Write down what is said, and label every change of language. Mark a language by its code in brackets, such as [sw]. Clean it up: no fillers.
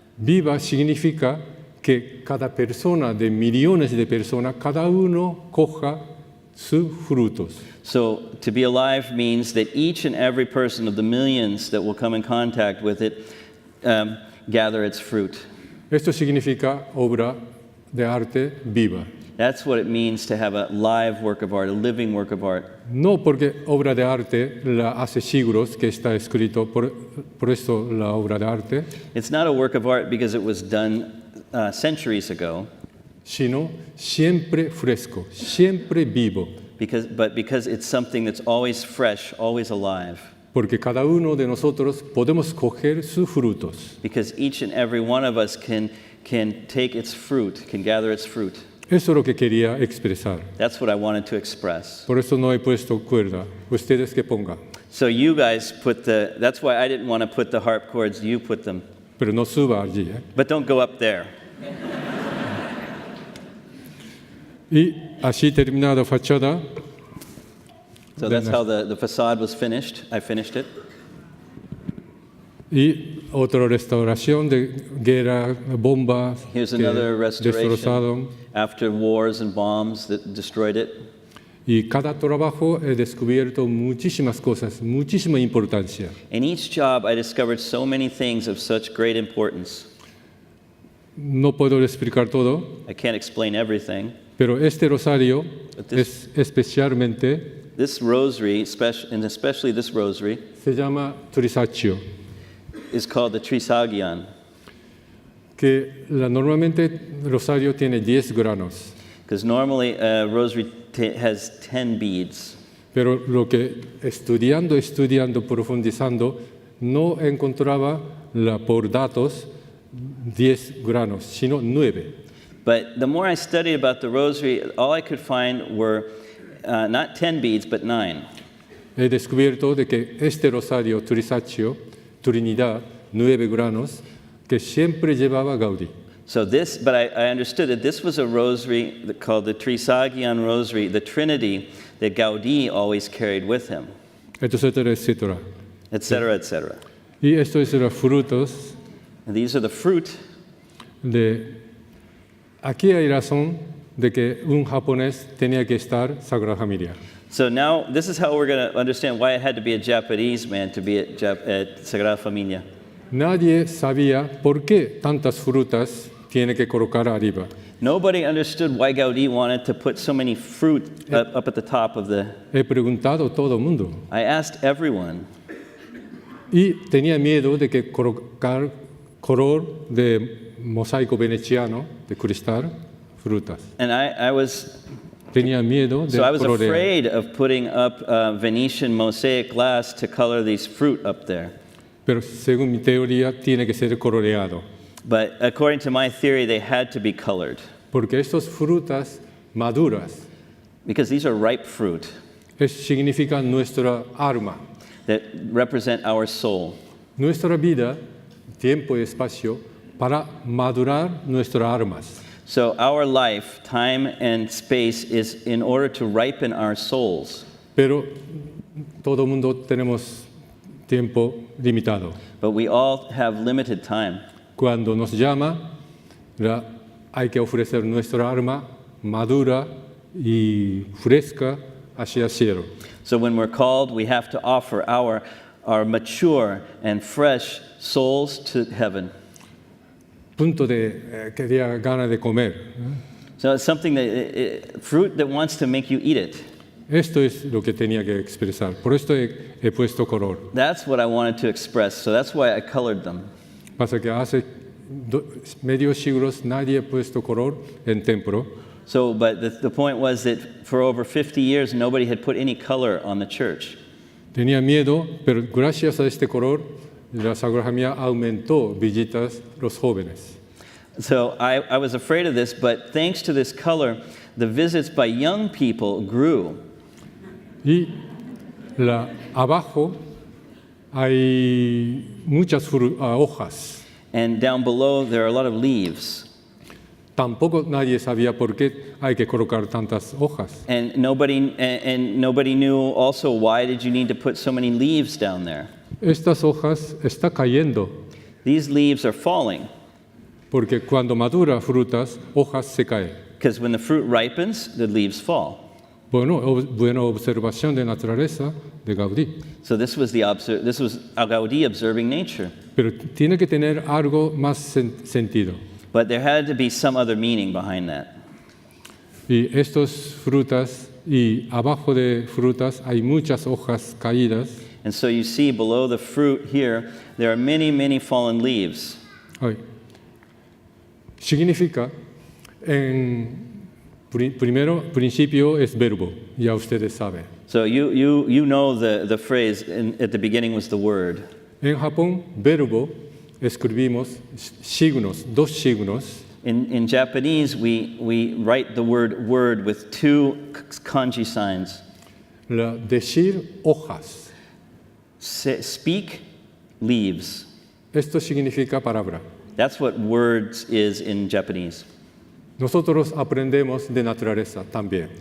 [es] Viva significa que cada persona de millones de personas, cada uno coja sus frutos. [en] So to be alive means that each and every person of the millions that will come in contact with it gather its fruit. [es] Esto significa obra de arte viva. [en] That's what it means to have a live work of art, a living work of art. [es] No porque obra de arte la hace siglos que está escrito, por eso la obra de arte, [en] It's not a work of art because it was done centuries ago, [es] sino siempre fresco, siempre vivo. [en] but because it's something that's always fresh, always alive. [es] Porque cada uno de nosotros podemos coger sus frutos. [en] Because each and every one of us can take its fruit, can gather its fruit. [es] Eso es lo que quería expresar. [en] That's what I wanted to express. [es] Por eso no he puesto cuerda. Ustedes que pongan. [en] So you guys that's why I didn't want to put the harp chords, you put them. [es] Pero no suba allí. [en] But don't go up there. [es] Y así terminada fachada. [en] So that's how the facade was finished. I finished it. [es] Y otra restauración de guerra, bombas [en] Here's [es] que [en] another restoration [es] destrozaron. [en] after wars and bombs that destroyed it. [es] Y cada trabajo he descubierto muchísimas cosas, muchísima importancia. [en] In each job, I discovered so many things of such great importance. [es] No puedo explicar todo, [en] I can't explain everything. [es] pero este rosario [en] But [es] es especialmente, [en] This rosary, and especially this rosary, [es] se llama Trisaccio, [en] is called the Trisagion. [es] que normalmente el rosario tiene 10 granos, [en] Because normally a rosary has 10 beads. [es] pero lo que estudiando, profundizando, no encontraba por datos 10 granos, sino 9. [en] But the more I studied about the rosary, all I could find were not 10 beads, but 9. [es] He descubierto de que este rosario Trisaccio, Trinidad, 9 granos, que siempre llevaba Gaudí. [en] So but I understood that this was a rosary called the Trisagion Rosary, the Trinity that Gaudí always carried with him, [es] Etcétera, etcétera. [en] etc., etc. [es] Y estos son los frutos [en] And these are the fruit. [es] Aquí hay razón de que un japonés tenía que estar Sagrada Familia. [en] So now this is how we're going to understand why it had to be a Japanese man to be at Sagrada Familia. [es] Nadie sabía por qué tantas frutas tiene que colocar arriba. [en] Nobody understood why Gaudí wanted to put so many fruit up at the top of the... [es] He preguntado a todo el mundo. [en] I asked everyone. [es] Y tenía miedo de que colocar color de mosaico veneciano, de cristal, frutas. [en] And I was... [es] Tenía miedo de [en] So I was [es] colorear. [en] afraid of putting up Venetian mosaic glass to color these fruit up there. [es] Pero según mi teoría, tiene que ser coloreado. [en] But according to my theory, they had to be colored. [es] Porque estas frutas maduras [en] Because these are ripe fruit [es] significan nuestra alma. [en] that represent our soul. [es] Nuestra vida, tiempo y espacio, para madurar nuestras almas. [en] So our life, time and space is in order to ripen our souls. [es] Pero todo mundo tenemos tiempo limitado. [en] But we all have limited time. [es] Cuando nos llama, hay que ofrecer nuestra alma madura y fresca hacia el cielo. [en] So when we're called, we have to offer our mature and fresh souls to heaven. [es] Punto de quería ganas de comer. [en] So it's something that, fruit that wants to make you eat it. [es] Esto es lo que tenía que expresar. Por esto he puesto color. [en] That's what I wanted to express. So that's why I colored them. [es] Pasa que hace medio siglos nadie ha puesto color en templo. [en] So, but the point was that for over 50 years, nobody had put any color on the church. [es] Tenía miedo, pero gracias a este color, la Sagrada Familia aumentó visitas los jóvenes. [en] So I was afraid of this, but thanks to this color, the visits by young people grew. [es] Y abajo hay muchas hojas. [en] And down below, there are a lot of leaves. [es] Tampoco nadie sabía por qué hay que colocar tantas hojas. [en] And nobody knew also why did you need to put so many leaves down there. [es] Estas hojas están cayendo, [en] These leaves are falling [es] porque cuando madura frutas, hojas se caen. [en] because when the fruit ripens, the leaves fall. [es] Buena observación de naturaleza de Gaudí. [en] So this was Gaudí observing nature. [es] Pero tiene que tener algo más sentido. [en] But there had to be some other meaning behind that. [es] Y estas frutas, y abajo de frutas hay muchas hojas caídas. [en] And so you see below the fruit here, there are many, many fallen leaves. [es] Ay. Significa, primero, principio es verbo, ya ustedes saben. [en] So you know the phrase at the beginning was the word. [es] En Japón, verbo, escribimos signos, dos signos. [en] In Japanese, we write the word with two kanji signs. [es] Decir hojas. [en] Speak leaves. [es] Esto significa palabra. [en] That's what words is in Japanese. [es] Nosotros aprendemos de naturaleza también.